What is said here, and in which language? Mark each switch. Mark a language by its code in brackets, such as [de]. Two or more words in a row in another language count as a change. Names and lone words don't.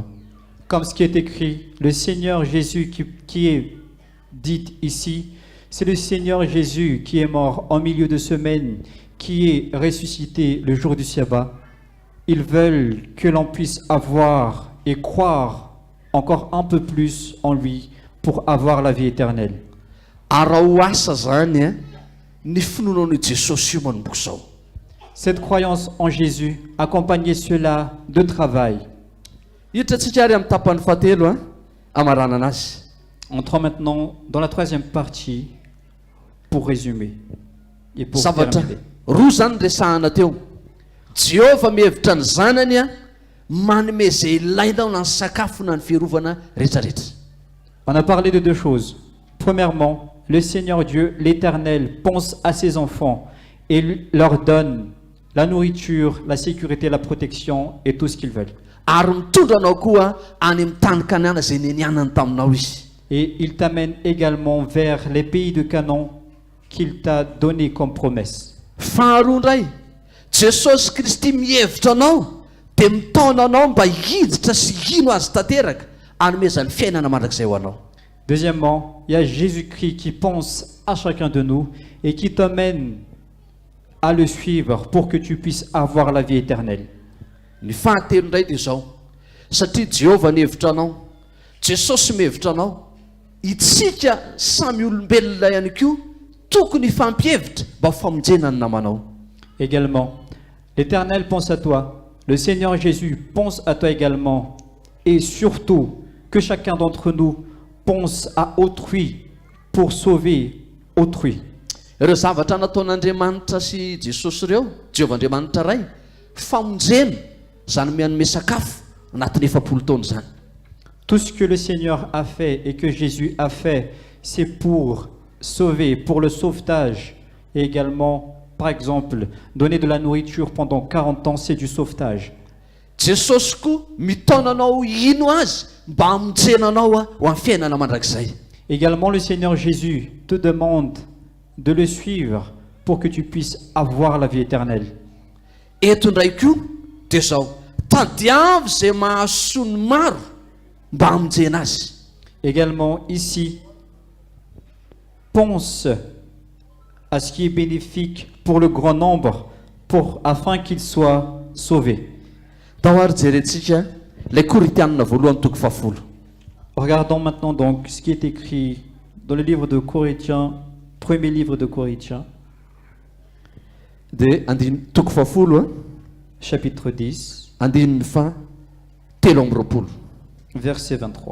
[fr] Comme ce qui est écrit, le Seigneur Jésus qui est dit ici, c'est le Seigneur Jésus qui est mort en milieu de semaine, qui est ressuscité le jour du sabbat. Ils veulent que l'on puisse avoir et croire encore un peu plus en lui pour avoir la vie éternelle. [mg] Raha ho asa zany ny finoanan'i Jesosy io manomboka zao. [fr] Cette croyance en Jésus, accompagnez cela de travail. [mg] Hitantsika ary amin'ny tapany fahatelo amarana anazy. [fr] Entrons maintenant dans la troisième partie pour résumer et pour [mg] Zavatra [fr] terminer. [mg] roa zany resahana teo. Jehova mihevitra ny zanany manome zay ilainao na ny sakafo na ny fiarovana rehetrarehetra. [fr] On a parlé de deux choses. Premièrement, le Seigneur Dieu, l'Éternel, pense à ses enfants et leur donne la nourriture, la sécurité, la protection et tout ce qu'ils veulent. [mg] Ary mitondra anao koa any amin'ny tany Kanana zay nenianany taminao izy. [fr] Et il t'amène également vers les pays de Canaan qu'il t'a donné comme promesse. [mg] Faharoa indray, Jesosy Kristy mihevitra anao dia mitaona anao mba hiditra sy ino azy tanteraka hanomezany fiainana mandrakizay ho anao. [fr] Deuxièmement, il y a Jésus-Christ qui pense à chacun de nous et qui t'emmène à le suivre pour que tu puisses avoir la vie éternelle. [mg] Ny fahatelo indray dia zao, satria Jehova nihevitra anao, Jesosy mihevitra anao, itsika samy olombelona ihany koa tokony hifampihevitra mba ho famonjena ny namanao. [fr] Également, l'Éternel pense à toi, le Seigneur Jésus pense à toi également, et surtout que chacun d'entre nous pense à autrui pour sauver autrui. [mg] ireo zavatra nataon'Andriamanitra sy Jesosy ireo Jehovah'Andriamanitra ray famonjena zany mianome sakafo anatin'ny 7 taona zany. [fr] Tout ce que le Seigneur a fait et que Jésus a fait, c'est pour sauver, pour le sauvetage. Et également, par exemple, donner de la nourriture pendant 40 ans, c'est du sauvetage. [mg] Jesosy koa mitaona anao ino azy mba hamonjena anao ho amin'ny fiainana mandrakizay. [fr] Également, le Seigneur Jésus te demande de le suivre pour que tu puisses avoir la vie éternelle. [mg] Eto indray koa dia zao tadiavy zay mahasoa ny maro mba hamonjena azy. [fr] Également, ici, pense à ce qui est bénéfique pour le grand nombre, afin qu'ils soient sauvés. [mg] Tao ary jerentsika ilay Korinthianina voalohany toko 10. [fr] Regardons maintenant donc ce qui est écrit dans le livre de Corinthiens, premier livre de Corinthiens, [mg] dia andiny toko 10 [fr] chapitre 10, [mg] andininy fa 7 [fr] verset 23.